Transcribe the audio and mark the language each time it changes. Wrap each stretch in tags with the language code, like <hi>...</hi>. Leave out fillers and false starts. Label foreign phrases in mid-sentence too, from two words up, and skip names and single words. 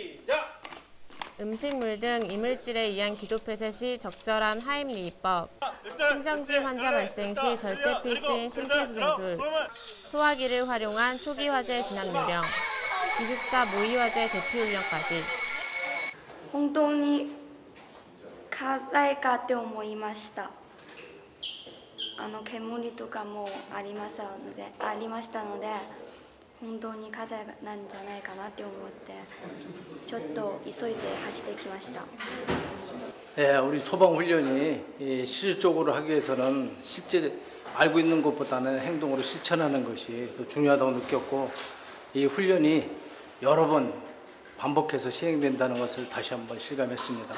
<ko>음식물 등 이물질에 의한 기도폐쇄 시 적절한 하임리법, 심정지 환자 발생 시 절대 필수인 심폐소생술, 소화기를 활용한 초기 화재 진압 요령, 기숙사 모의 화재 대피 훈련까지.</ko> <ja>本当に火災かって思いました。煙とかもありましたので本当に火災なんじゃないかなって思ってちょっと急いで走ってきました。</ja> <ko>네, 우리 소방 훈련이 실질적으로 하기 위해서는 실제 알고 있는 것보다는 행동으로 실천하는 것이 더 중요하다고 느꼈고 이 훈련이 여러 번 반복해서 시행된다는 것을 다시 한번 실감했습니다.</ko>